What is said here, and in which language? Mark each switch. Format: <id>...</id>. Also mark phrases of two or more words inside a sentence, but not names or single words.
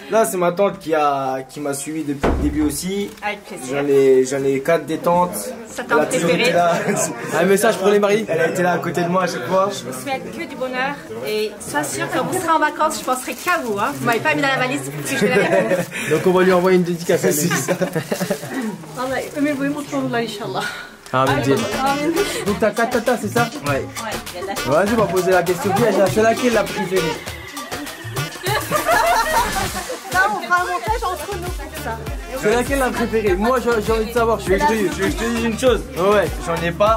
<fr>Là, c'est ma tante qui m'a suivi depuis le début aussi. Avec plaisir. J'en ai 4 des tantes. Sa Elle a tante toujours été préférée. là. Un message pour les mariés. Elle a été là à côté de moi à chaque fois. Je vous souhaite que du bonheur et sois sûr quand vous serez en vacances, je penserai qu'à vous. Hein. Vous m'avez pas mis dans la valise parce que je vais la faire. Donc on va lui envoyer une dédicace à lui.</fr> <tr>Allah ömür boyu mutlu olurlar inşallah. Amin.</tr> <fr>Donc t'as 4 tatas, c'est ça? Ouais. Vas-y, on va poser la question piège. C'est laquelle la préférée? Là, on fera un montage entre nous pour ça. C'est laquelle la préférée? Moi j'ai envie de savoir. Je vais te dire une chose. Ouais. J'en ai pas.</fr>